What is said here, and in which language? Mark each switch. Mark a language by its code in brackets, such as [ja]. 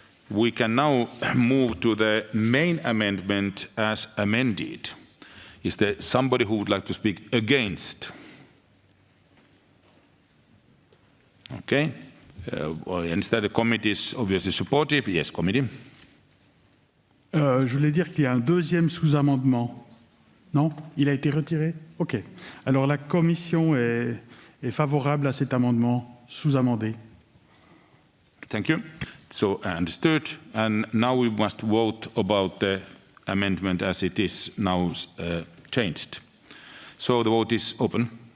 [en] We can now move to the main amendment as amended. Is there somebody who would like to speak against? Okay. Instead, the committee is obviously supportive. Yes, committee. [fr] Je voulais dire qu'il y a un deuxième sous-amendement. Non? Il a été retiré? OK. Alors la commission est favorable à cet amendement sous-amendé. [en] Thank you. So understood. And now we must vote about the amendment as it is now changed. So the vote is open.